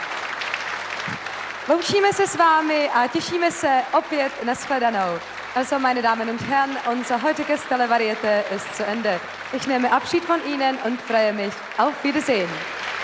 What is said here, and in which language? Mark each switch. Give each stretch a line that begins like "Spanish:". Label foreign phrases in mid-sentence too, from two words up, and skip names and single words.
Czech: Loučíme se s vámi a těšíme se opět na shledanou.
German: Also, meine Damen und Herren, unser heutiges Televariete ist zu Ende. Ich nehme Abschied von Ihnen und freue mich auf Wiedersehen.